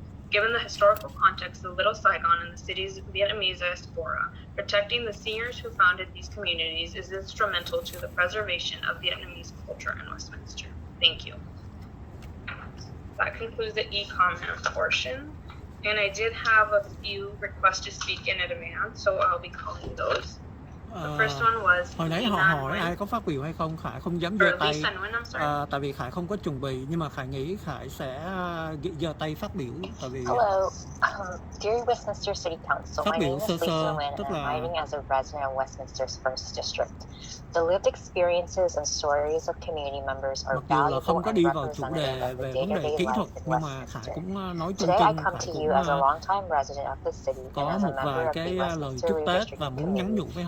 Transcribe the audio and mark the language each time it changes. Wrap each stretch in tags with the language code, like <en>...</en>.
<en>Given the historical context of Little Saigon and the city's Vietnamese diaspora, protecting the seniors who founded these communities is instrumental to the preservation of Vietnamese culture in Westminster. Thank you. That concludes the e-comment portion. And I did have a few requests to speak in advance, so I'll be calling those. The first one was</en> <vi>hồi nãy họ hỏi ai có phát biểu hay không, Khải không dám giơ tay. Tại vì Khải không có chuẩn bị, nhưng mà Khải nghĩ Khải sẽ giơ tay phát biểu. Tại vì</vi> <en>Hello, dear Westminster City Council, my name is Lisa Nguyen, and I'm writing as a resident of Westminster's 1st District. The lived experiences and stories of community members are valuable and representative of the day-to-day life in Westminster. Today, I come to you as a long-time resident of the city and as a member of the Westminster Redistricting Committee.</en>